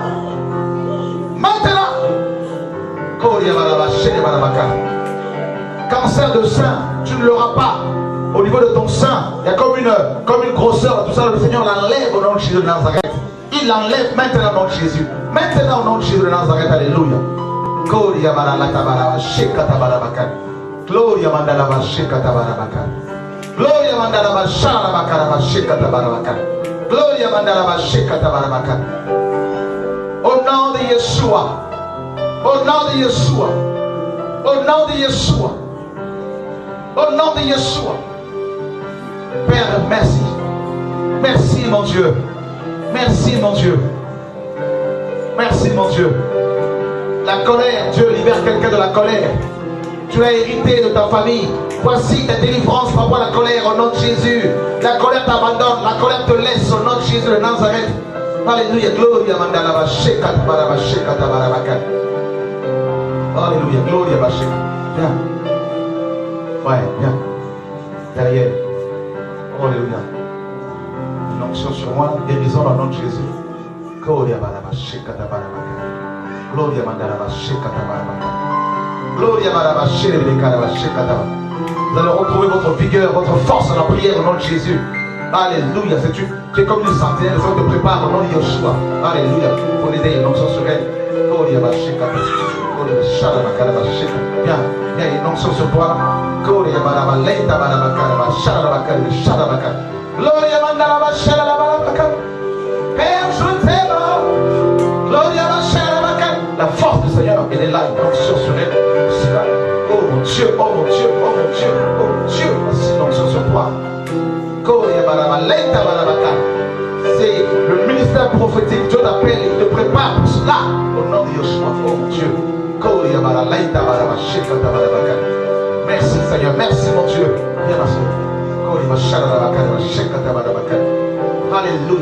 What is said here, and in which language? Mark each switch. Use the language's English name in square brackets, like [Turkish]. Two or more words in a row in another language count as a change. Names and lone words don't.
[French] Cancer de sein, tu ne l'auras pas. Au niveau de ton sein, il y a comme une grosseur. Tout ça, le Seigneur l'enlève au nom de Jésus de Nazareth. Il l'enlève maintenant au nom de Jésus. Maintenant au nom de Jésus de Nazareth. Alléluia. Gloria mandala shekata barabaka. Gloria mandala shekata barabaka. Gloria mandala shara bakara shekata barabaka. Gloria mandala shekata barabaka. Au nom de Yeshua. Au nom de Yeshua. Au nom de Yeshua. Au nom de Yeshua. Père, merci. Merci mon Dieu. Merci mon Dieu. Merci mon Dieu. La colère, Dieu libère quelqu'un de la colère. Tu l'as hérité de ta famille. Voici ta délivrance par rapport à la colère au nom de Jésus. La colère t'abandonne, la colère te laisse au nom de Jésus de Nazareth. Alléluia, gloria mandala basheka barabasheka tabarabaka. Alléluia, gloria basheka. Viens. Ouais, viens. Derrière. Alléluia. Une onction sur moi, guérison au nom de Jésus. Gloria barabasheka tabarabaka. Gloria mandala basheka tabarabaka. Gloria barabasheka tabarabaka. Vous allez retrouver votre vigueur, votre force dans la prière au nom de Jésus. Alléluia. Tu es comme une sentinelle, ça te prépare au nom de Yeshua. Alléluia. Pour l'aider, une onction sur elle. Gloria basheka. Gloria shalabaka basheka. Viens, une onction sur toi. Gloria barabaleta barabaka shalabaka shalabaka. Gloria mandala bashaka. Père, je t'aime. Gloria bashaka. La force du Seigneur, elle est là, une onction sur elle. C'est là. Oh mon Dieu, oh mon Dieu, oh mon Dieu, oh mon Dieu. C'est une onction sur toi. Gloria barabaleta barabaka. C'est le ministère prophétique. Dieu t'appelle, il te prépare pour cela. Au nom de Yeshua, oh mon Dieu. Merci Seigneur, merci mon Dieu. Viens ma soeur. Alléluia.